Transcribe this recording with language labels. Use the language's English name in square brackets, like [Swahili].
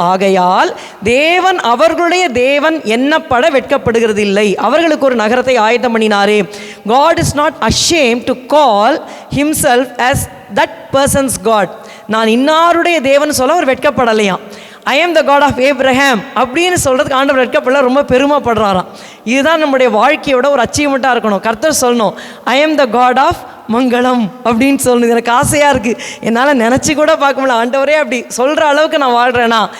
[Tamil] ஆகையால் தேவன் அவர்களுடைய தேவன் எண்ணப்பட வெட்கப்படுகிறது இல்லை. அவர்களுக்கு ஒரு நகரத்தை ஆயத்தம் பண்ணினாரே. [English] God is not ashamed to call himself as that person's God. [Tamil] நான் இன்னாருடைய தேவன் சொல்ல அவர் வெட்கப்படலையாம். [English] I am the God of Abraham [Tamil] அப்படின்னு சொல்கிறதுக்கு ஆண்டவர் வெட்கப்படல, ரொம்ப பெருமைப்படுறாராம். இதுதான் நம்முடைய வாழ்க்கையோட ஒரு அச்சீவ்மெண்ட்டாக இருக்கணும். கர்த்தர் சொல்லணும், [English] I am the God of [Tamil] மங்களம் அப்படின்னு சொல்லணும். எனக்கு ஆசையாக இருக்குது, என்னால் நினச்சி கூட பார்க்க முடியல. ஆண்டவரே அப்படி சொல்கிற அளவுக்கு நான் வாழ்கிறேன்னா.